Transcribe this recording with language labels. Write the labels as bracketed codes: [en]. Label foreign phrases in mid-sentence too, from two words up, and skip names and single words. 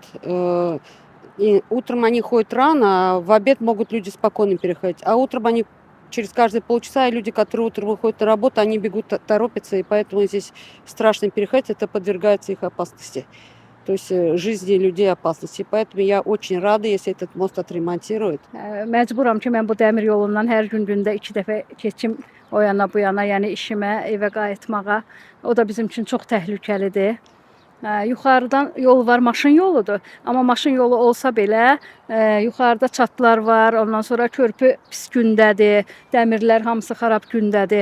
[ru] И утром они ходят рано, а в обед могут люди спокойно переходить. А утром они через каждые полчаса, и люди, которые утром выходят на работу, они бегут, торопятся, и поэтому здесь страшно переходить, это подвергается их опасности. То есть жизни людей опасности. Поэтому я очень рада, если этот мост отремонтируют. [az] Məcburam ki, mən bu dəmir yolundan hər gün gündə 2 dəfə keçim o yana bu yana, yəni işimə, evə qayıtmağa. O da bizim üçün çox təhlükəlidir. Yuxarıdan yol var, maşın yoludur. Amma maşın yolu olsa belə yuxarıda çatlar var, ondan sonra körpü pis gündədir, dəmirlər hamısı xarab gündədir.